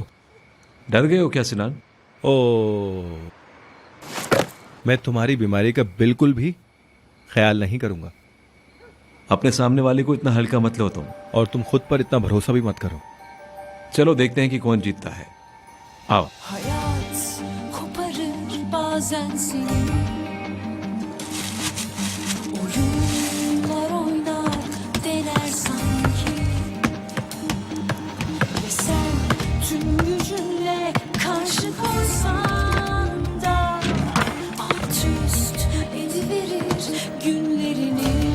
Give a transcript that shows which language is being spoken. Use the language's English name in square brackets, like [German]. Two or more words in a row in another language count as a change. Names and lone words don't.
[Hindi] हो। डर गए हो क्या सिनान? ओ, मैं तुम्हारी बीमारी का बिल्कुल भी ख्याल नहीं करूंगा। अपने सामने वाले को इतना हल्का मत लो तुम। और तुम खुद पर इतना भरोसा भी मत करो। चलो देखते हैं कि कौन जीतता है। आओ। [Turkish] Hayat koparır bazen seni. Oyunlar oynar dener sanki. Ve sen tüm gücünle karşı koysan da alt üst ediverir günlerini.